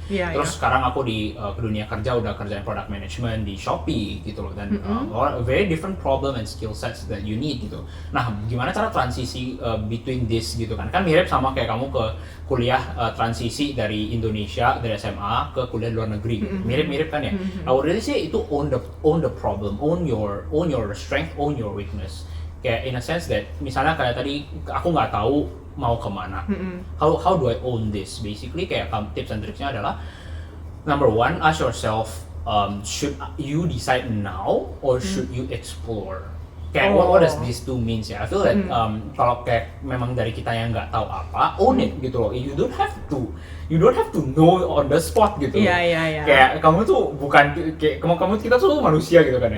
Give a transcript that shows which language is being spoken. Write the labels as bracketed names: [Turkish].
[Indonesian] Terus sekarang aku di dunia kerja udah kerjain product management di Shopee gitu loh, dan [English] very different problem and skill sets that you need [Indonesian] gitu. Nah, gimana cara transisi [English] between this [Indonesian] gitu kan? Kan mirip sama kayak kamu ke kuliah transisi dari Indonesia, dari SMA ke kuliah di luar negeri. Mirip-mirip kan ya? [English] I would really say itu own the problem, own your strength, own your weakness. [Indonesian] Kayak [English] in a sense that [Indonesian] misalnya kayak tadi aku nggak tahu mau kemana, [English] how do I own this? Basically kayak tips and tricksnya adalah number one, ask yourself, should you decide now or should you explore? Kayak what does these two means ya? I feel that [Indonesian] kalau kayak memang dari kita yang nggak tahu apa, [English] own it gitu loh. You don't have to you don't have to know on the spot gitu. [Indonesian] Iya. Kayak kamu tuh bukan kayak kamu kita tuh manusia gitu kan ya.